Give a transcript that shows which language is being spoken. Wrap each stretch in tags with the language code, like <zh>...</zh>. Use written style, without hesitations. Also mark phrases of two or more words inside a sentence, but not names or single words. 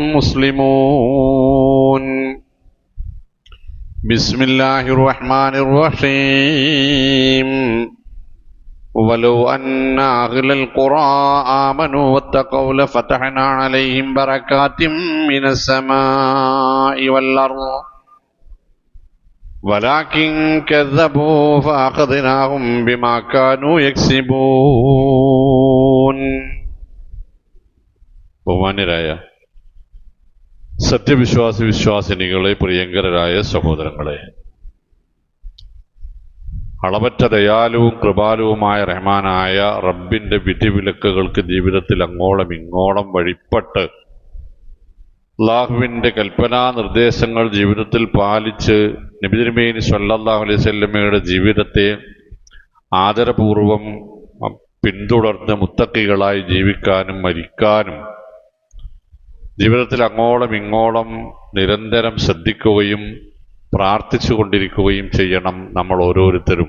<ar>مسلمون بسم الله الرحمن الرحيم ولو أن أهل القرى آمنوا واتقوا لفتحنا عليهم بركات من السماء والأرض ولكن كذبوا فأخذناهم بما كانوا</ar> <ml>يكسبون ബഹുമാന്യരായ വിശ്വാസിനികളെ, പ്രിയങ്കരായ സഹോദരങ്ങളെ, അളവറ്റ ദയാലുവും കൃപാലുവുമായ റഹ്മാനായ റബ്ബിന്റെ വിധിവിലക്കുകൾക്ക് ജീവിതത്തിൽ അങ്ങോളം ഇങ്ങോളം വഴിപ്പെട്ട് അല്ലാഹുവിന്റെ കൽപ്പനാ നിർദ്ദേശങ്ങൾ ജീവിതത്തിൽ പാലിച്ച് നബി തിരുമേനി</ml> <ar>صلى الله عليه وسلم</ar> <ml>ജീവിതത്തെ ആദരപൂർവം പിന്തുടർന്ന് മുത്തഖികളായി ജീവിക്കാനും മരിക്കാനും ജീവിതത്തിൽ അങ്ങോളം ഇങ്ങോളം നിരന്തരം ശ്രദ്ധിക്കുകയും പ്രാർത്ഥിച്ചു കൊണ്ടിരിക്കുകയും ചെയ്യണം നമ്മൾ ഓരോരുത്തരും.</ml>